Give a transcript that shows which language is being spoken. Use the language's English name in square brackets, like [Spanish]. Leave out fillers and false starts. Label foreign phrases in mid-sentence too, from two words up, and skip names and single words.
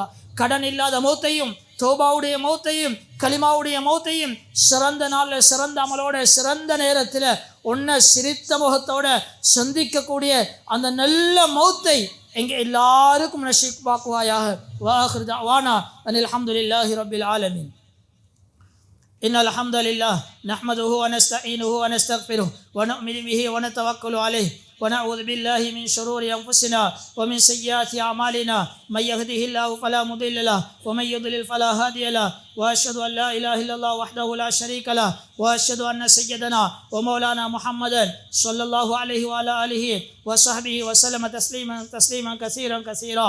[Tamil] கடன் இல்லாத மௌத்தையும் தௌபாவுடைய மௌத்தையும் கலிமாவுடைய மௌத்தையும் சிறந்த நாளில் சிறந்த அமலோட சிறந்த நேரத்தில் ஒன்றை சிரித்த முகத்தோட சந்திக்கக்கூடிய அந்த நல்ல மௌத்தை எங்கே எல்லாருக்கும் நசீபாக்குவாயாக. [Arabic] وآخر دعوانا أن الحمد لله رب العالمين. إن الحمد لله نحمده و نستعينه و نستغفره و نؤمن به و نتوكل عليه ونعوذ بالله من شرور أنفسنا ومن سيئات أعمالنا من يهده الله فلا مضل له ومن يضلل فلا هادي له وأشهد أن لا إله إلا الله وحده لا شريك له وأشهد أن سيدنا ومولانا محمدا صلى الله عليه وعلى آله وصحبه وسلم تسليما كثيرا.